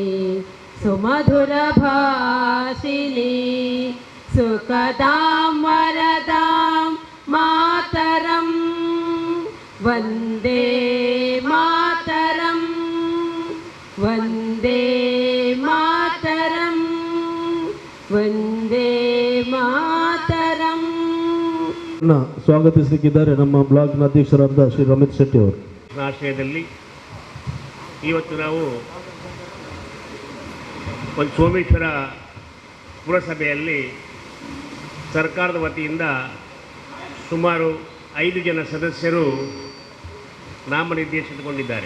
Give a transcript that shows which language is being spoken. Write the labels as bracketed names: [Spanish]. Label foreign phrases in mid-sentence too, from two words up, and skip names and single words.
[Sanskrit] सुमधुरभाषिनी सुखदां वरदां मातरं वन्दे मातरं वन्दे मातरं वन्दे ಮಾತರಂ. [Kannada] ಸ್ವಾಗತಿಸಲಿಕ್ಕಿದ್ದಾರೆ ನಮ್ಮ ಬ್ಲಾಕ್ನ ಅಧ್ಯಕ್ಷರಾದ ಶ್ರೀ ರಮೇಶ್ ಶೆಟ್ಟಿ ಅವರು. ಆಶ್ರಯದಲ್ಲಿ ಇವತ್ತು ನಾವು ಒಂದು ಸೋಮೇಶ್ವರ ಪುರಸಭೆಯಲ್ಲಿ ಸರ್ಕಾರದ ವತಿಯಿಂದ ಸುಮಾರು 5 ಜನ ಸದಸ್ಯರು ನಾಮನಿರ್ದೇಶಿಸಿಕೊಂಡಿದ್ದಾರೆ.